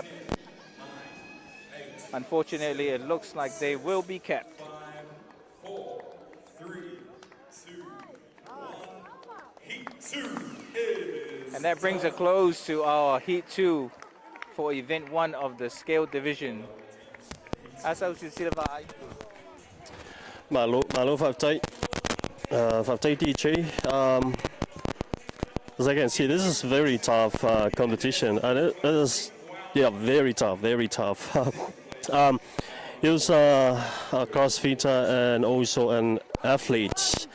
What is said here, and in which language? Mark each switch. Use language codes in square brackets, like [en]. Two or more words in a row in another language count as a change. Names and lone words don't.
[en] Unfortunately, it looks like they will be capped. 5, 4, 3, 2, 1. Heat 2 is... And that brings a close to our Heat 2 for Event 1 of the Scale Division. Asa usisilva. Malo 5 DJ. As I can see, this is very tough competition, and it is, yeah, very tough. He was a CrossFitter and also an athlete.